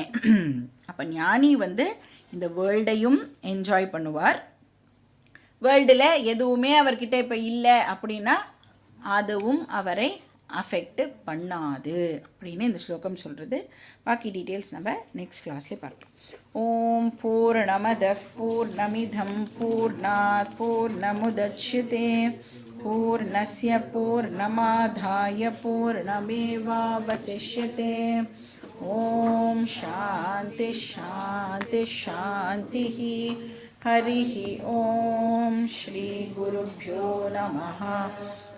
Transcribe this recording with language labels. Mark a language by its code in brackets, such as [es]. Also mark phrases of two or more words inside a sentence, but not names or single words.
[ta] அப்போ ஞானி வந்து இந்த வேர்ல்டையும் என்ஜாய் பண்ணுவார், வேர்ல்டில் எதுவுமே அவர்கிட்ட இப்போ இல்லை அப்படின்னா அதுவும் அவரை அஃபெக்ட் பண்ணாது அப்படின்னு இந்த ஸ்லோகம் சொல்கிறது. பாக்கி டீட்டெயில்ஸ் நம்ம [en] next classலேயே [ta] பார்க்கலாம். [sa] ॐ पूर्णमदः पूर्णमिदं पूर्णात् पूर्णमुदच्यते पूर्णस्य पूर्णमादाय पूर्णमेवावशिष्यते. ॐ शान्ति शान्ति शान्ति. हरिः ॐ श्री गुरुभ्यो नमः.